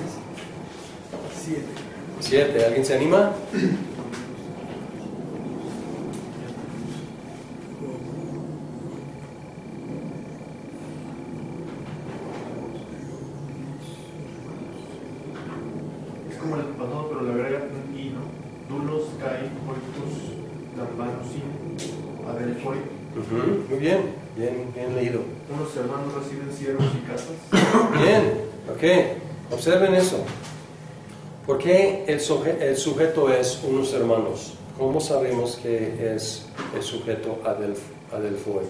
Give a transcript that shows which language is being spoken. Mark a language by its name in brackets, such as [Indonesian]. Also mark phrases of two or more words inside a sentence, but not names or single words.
[Spanish] 7. ¿Alguien se anima? Es como el pasado, pero le agrega un i, ¿no? [Greek] Dulos, kai, oicus, lambanus, adelphoi. [Spanish] Muy bien, bien leído. Unos hermanos reciben siervos y casas. Bien, ok, observen eso. ¿Por qué el sujeto es unos hermanos? ¿Cómo sabemos que es el sujeto adelphoi?